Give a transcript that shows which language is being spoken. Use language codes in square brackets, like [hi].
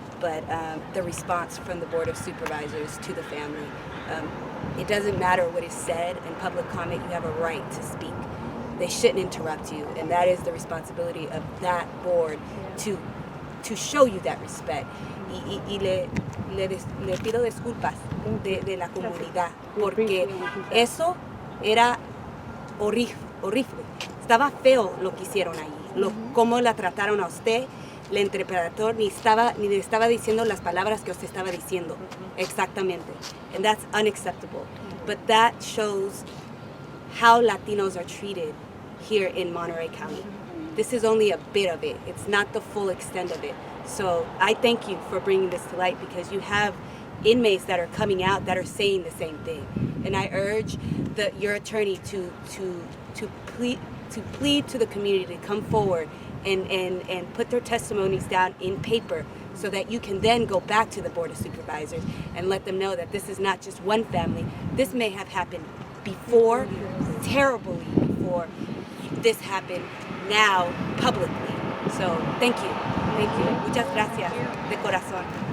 [en] but the response from the Board of Supervisors to the family. It doesn't matter what is said in public comment, you have a right to speak. They shouldn't interrupt you, and that is the responsibility of that board to show you that respect. [es] Y le pido disculpas de la comunidad, porque eso era horrible. Estaba feo lo que hicieron allí, cómo la trataron a usted. El interpretador ni le estaba diciendo las palabras que usted estaba diciendo exactamente, [en] and that's unacceptable. But that shows how Latinos are treated here in Monterey County. This is only a bit of it. It's not the full extent of it. So I thank you for bringing this to light, because you have inmates that are coming out that are saying the same thing. And I urge your attorney to plead to the community to come forward and put their testimonies down in paper, so that you can then go back to the Board of Supervisors and let them know that this is not just one family. This may have happened before, terribly before this happened, now publicly. So thank you. [es] Muchas gracias de corazón.